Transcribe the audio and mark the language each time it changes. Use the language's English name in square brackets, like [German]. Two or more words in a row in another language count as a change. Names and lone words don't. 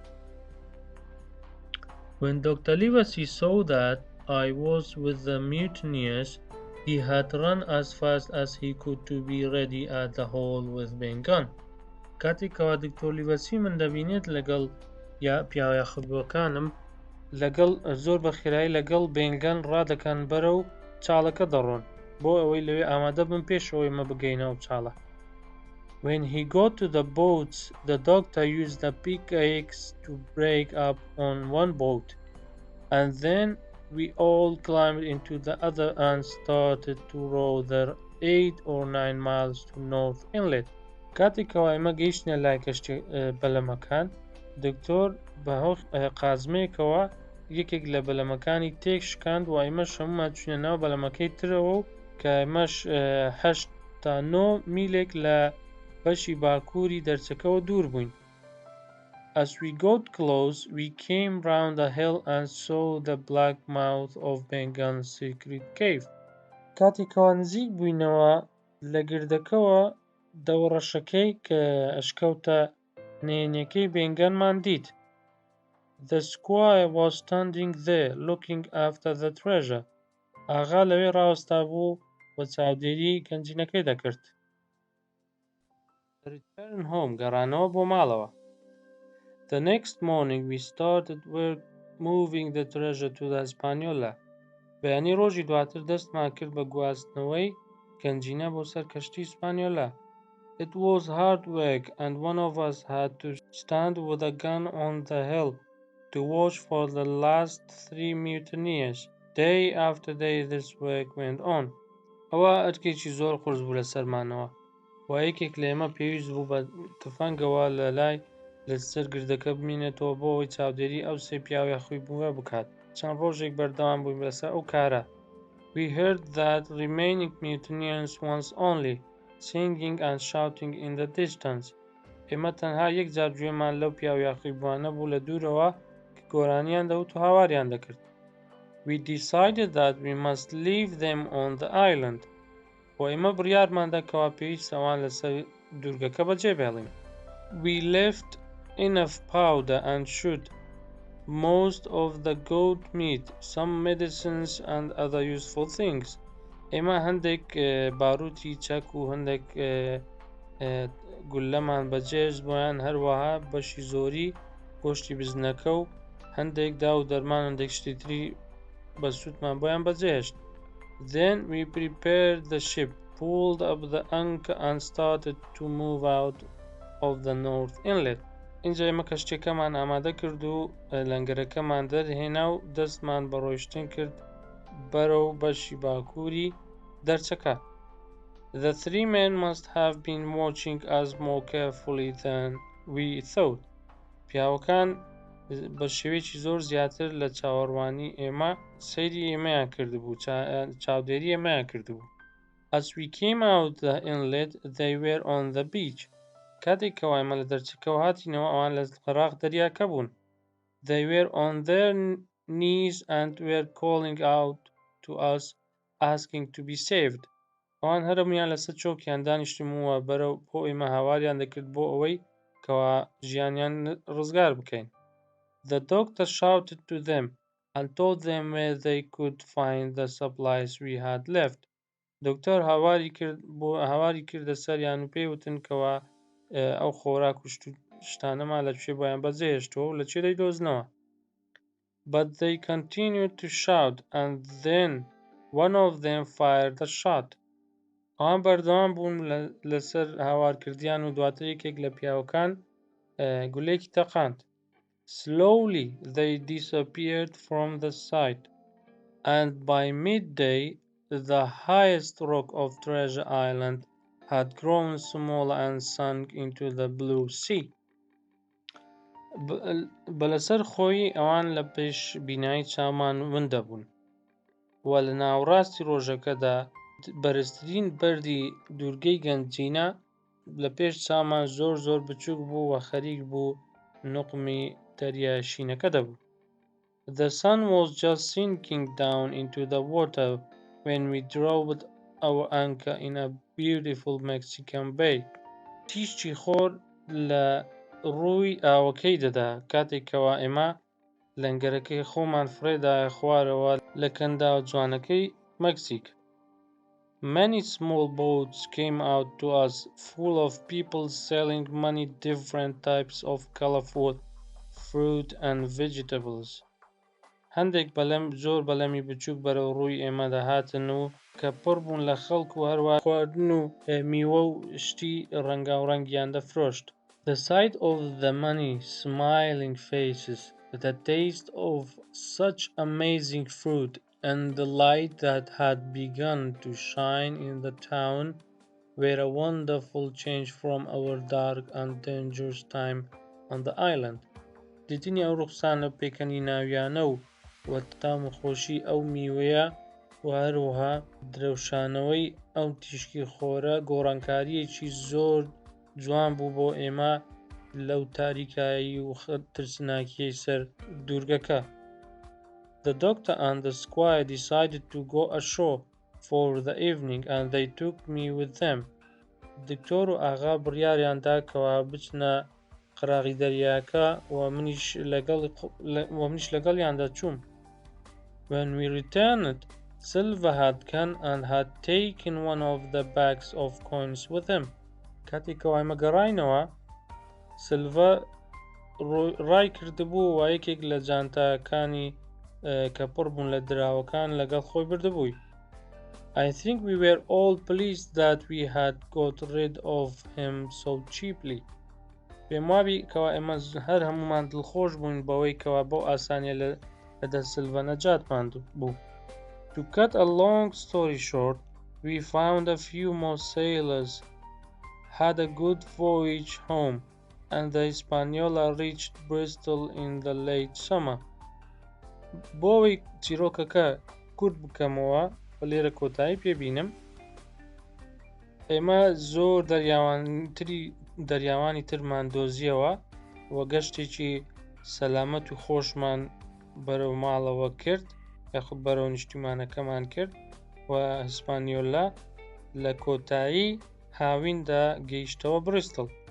[English] When Dr. Livesey saw that I was with the mutineers, he had run as fast as he could to be ready at the hole with Bengan. [Central Kurdish] کاتێکەوە دکتۆر لیڤەسی من دەبینێت لەگەڵ پیاوە یاخودبووەکانم لەگەڵ زۆر بەخێرایی لەگەڵ بێنگان ڕادەکەن بەرەو چاڵەکە دەڕۆن بۆ ئەوەی لەوێ ئامادە بن پێشەوەی مە بگەینەوە چاڵە. [English] When he got to the boats, the doctor used a pickaxe to break up on one boat, and then we all climbed into the other and started to row the 8 or 9 miles to North Inlet. [Central Kurdish] کاتێکەوە ئێمە گەیشتنە لای کەشتی بەلەمەکان دکتۆر بە قازمەیەکەوە یەکێک لە بەلەمەکانی تێک شکاند و ئێمەش هەمومان چوونە ناو بەلەمەکەی ترەوە و کە ئێمەش 8 تا 9 میلێک لە بەشی باکووری دەرچەکەەوە دوور بووین. [English] As we got close, we came round a hill and saw the black mouth of Bengal's secret cave. [Central Kurdish] کاتێکەوە نزیک بووینەوە لە گردەکەوە دەوڕەشەکەی کە ئەشکەوتە نێنیەکەی بێنگەنمان دیت. [English] The squire was standing there, looking after the treasure. [Central Kurdish] ئاغا لەوێ ڕاوەستا بوو و چاودێری گەنجینەکەی دەکرد. [English] Return home, [Central Kurdish] گەڕانەوە بۆ ماڵەوە. [English] The next morning we started work moving the treasure to the Hispaniola. [Central Kurdish] بەیانی ڕۆژی دواتر دەستمان کرد بە گواستنەوەی گەنجینە بۆ سەر کەشتی ئیسپانیۆلا. [English] It was hard work and one of us had to stand with a gun on the hill to watch for the last 3 mutineers. Day after day this work went on. [Central Kurdish] ئەوە ئەرکێکی زۆر قورس بوو لە سەرمانەوە و یەکێک لە ئێمە پێویست بوو بە تفەنگەوە لە لای لەسەر گردەکە بمینێتەوە بۆ ئەوەی چاودێری ئەو سێ پیاوی خۆی بووە بکات. چەند ڕۆژێک بەردەوام بووین لەسەر ئەو کارە. [English] We heard that remaining mutineers once only, singing and shouting in the distance. [Central Kurdish] ئێمە تەنها یەک جار گوێمان لەو پیاوی یاخی بووانە بوو لە دوورەوە کە گۆرانیان دەوت و هاواریان دەکرد. [English] We decided that we must leave them on the island. [Central Kurdish] و ئێمە بڕیارماندا کەوا پێویست ئەوان لەسەر دوورگەکە بەجێبێڵین. [English] We left enough powder and shot most of the goat meat, some medicines and other useful things. [Central Kurdish] ئێمە هەندێک باروتی چەک و هەندێک گولەمان بەجێش بۆیان هەروەها بەشی زۆری گۆشتی بزنەکە و هەندێک دا و دەرمان هەندێک شتی تری بە سوودمان بۆیان بەجێهێشت. [English] Then we prepared the ship, pulled up the anchor and started to move out of the north inlet. [Central Kurdish] اینجا ئێمە کەشتێکەمان ئامادە کرد و لەنگەرەکەمان دەرهێنا و دەستمان بە ڕۆیشتن کرد بەرەو بەشی باکووری دەرچەکە. [English] The 3 men must have been watching us more carefully than we thought. [Central Kurdish] پیاوەکان بە شێوەیەکی زۆر زیاتر لە چاوەڕوانی ئێمە سەیری ئێمەیان کردبوو، چاودێری ئێمەیان کردبوو. [English] As we came out the inlet, they were on the beach. [Central Kurdish] کاتێک کە ئێمە لە دەرچەکەەوە هاتینەوە ئەوان لە قەراغ دەریاکە بوون. [English] They were on their knees and were calling out to us, asking to be saved. [Central Kurdish] ئەوان هەرمویان لەسەر چۆکیان دانیشتمووە بەرەو بۆ ئێمە هاواریان دەکرد بۆ ئەوەی کەوا ژیانیان ڕزگار بکەین. [English] The doctor shouted to them and told them where they could find the supplies we had left. [Central Kurdish] دکتۆر هاواری کردە سەریان و پێیوتن کەوا ئەو خۆراک و شتانەمان لەکوێ بۆیان بەجێهێشتەوە و لەکوێ دەیدۆزنەوە. [English] But they continued to shout and then one of them fired a shot. [Central Kurdish] ئەوان بەردەوام بوون لەسەر هاوارکردیان و دواتر یەکێک لە پیاوەکان گولێکی تەقاند. [English] Slowly they disappeared from the sight, and by midday the highest rock of Treasure Island had grown smaller and sunk into the blue sea. [Central Kurdish] بەلەسەر خۆی ئەوان لە پێش بینایی چامان وندە بوون و لە ناوڕاستی ڕۆژەکەدا بەرزترین بەردی دورگەی گەنجینە لە پێش چامان زۆر زۆر بچووک بوو و خەریک بوو نوقمی دەریای شینەکە دەبوو. [English] The sun was just sinking down into the water when we dropped our anchor in a beautiful Mexican bay. [Central Kurdish] تیشتی خۆر لە ڕووی ئاوەکەی دەدا کاتێکەوە ئێمە لەنگەرەکەی خۆمان فرێدایە خوارەوە لە کەنداوە جوانەکەی مەکسیک. [English] Many small boats came out to us full of people selling many different types of colorful fruit and vegetables. [Central Kurdish] هەندێک زۆر بەلەمی بچووک بەرەو ڕووی ئێمە دەهاتن و کە پڕ بوون لە خەڵک و هەروە خواردن و میوە و شتی ڕەنگاوڕەنگیان دەفرۆشت. [English] The sight of the many smiling faces, the taste of such amazing fruit, and the light that had begun to shine in the town were a wonderful change from our dark and dangerous time on the island. [Central Kurdish] دیدنی ئەو ڕوخسانە پێکەنی ناویانە و و تام و خۆشی ئەو میوەیە و هەروەها درەوشانەوەی ئەو تیشکی خۆرە گۆڕانکاریەکی زۆر جوان بوو بۆ ئێمە لەو تاریکایی و ترسناکیەی سەر دوورگەکە. [English] The doctor and the squire decided to go ashore for the evening and they took me with them. [Central Kurdish] دکتۆر و ئاغا بڕیاریاندا کەوا بچنە قراغی دەریاکە و منیش لەگەڵیاندا چووم. [English] When we returned, Silver had gone and had taken one of the bags of coins with him. [Central Kurdish] کاتێکەوە ئێمە گەڕاینەوە سیلڤە ڕای کردبوو و یەکێک لە جانتاکانی کە پڕ بوون لە دراوەکان لەگەڵ خۆی بردبووی. [English] I think we were all pleased that we had got rid of him so cheaply. [Central Kurdish] پێم وابی کەوا ئێمە هەر هەمومان دڵخۆش بووین بەوەی کەوا بەو ئاسانیە لەدەست سیلڤە نەجاتمان بوو. [English] To cut a long story short, we found a few more sailors, had a good voyage home, and the Hispaniola reached Bristol in the late summer. [Central Kurdish] بۆەوەی چیرۆکەکە کورت بکەمەوە بە لێرە کۆتایی پێبینم، ئێمە زۆر دەریاوانی ترمان دۆزیەوە و گەشتێکی سەلامەت و خۆشمان بەرەو ماڵەوە کرد یاخود بەرەو نیشتیمانەکەمان کرد و هیسپانیۆلا لە کۆتایی هاویندا گەیشتەوە بریستڵ.